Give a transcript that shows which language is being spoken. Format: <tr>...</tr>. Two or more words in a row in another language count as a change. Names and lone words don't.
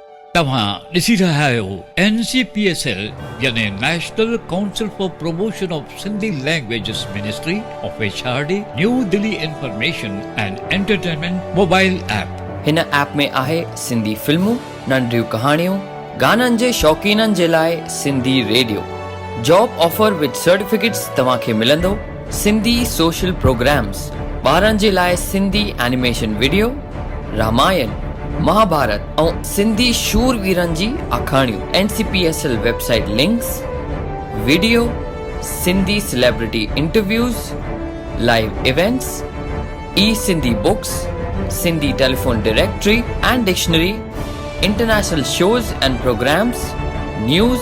<sd>तव्हां ॾिसी रहिया आहियो NCPSL यानी</sd> <en>National Council for Promotion of Sindhi Languages Ministry of HRD New Delhi Information and Entertainment Mobile App.</en> <sd>हिन ऐप में आहे सिंधी फिल्मूं, नंढियूं कहाणियूं, गाननि जे शौक़ीननि जे लाइ सिंधी</sd> <en>radio, job offer with certificates</en> <sd>तव्हांखे मिलंदो,</sd> <en>Sindhi social programs,</en> <sd>ॿारनि जे लाइ</sd> <en>Sindhi animation video,</en> <sd>रामायण, महाभारत ऐं सिंधी शूरवीरनि जी आखाणियूं,</sd> <en>NCPSL website links, video, Sindhi celebrity interviews, live events, Sindhi books, Sindhi telephone directory and dictionary, international shows and programs, news.</en>